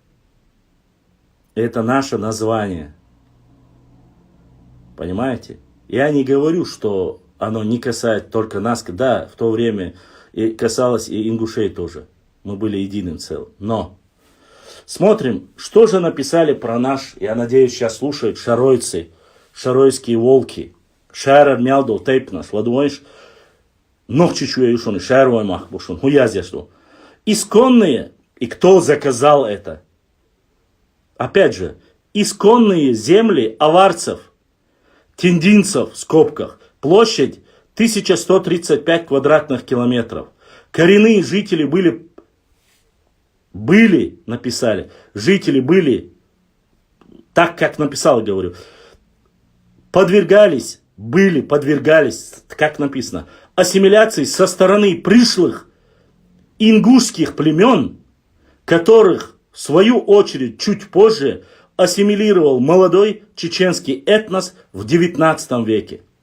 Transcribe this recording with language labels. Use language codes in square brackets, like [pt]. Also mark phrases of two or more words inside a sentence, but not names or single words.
[ru] Это наше название. Понимаете? Я не говорю, что оно не касается только нас. Да, в то время и касалось и ингушей тоже. Мы были единым целым. Но смотрим, что же написали про наш, я надеюсь, сейчас слушают шаройцы, шаройские волки. [ce] Шарар мялдо тейпнаш, ладуаешь, нохчичу я юшон, шарвой мах бушон, хуязяшту. [ru] Исконные, и кто заказал это? Опять же, исконные земли аварцев, тендинцев в скобках, площадь 1135 квадратных километров. Коренные жители написали, жители были, так как написал, говорю, подвергались, как написано, ассимиляции со стороны пришлых ингушских племен, которых в свою очередь чуть позже ассимилировал молодой чеченский этнос в 19 веке.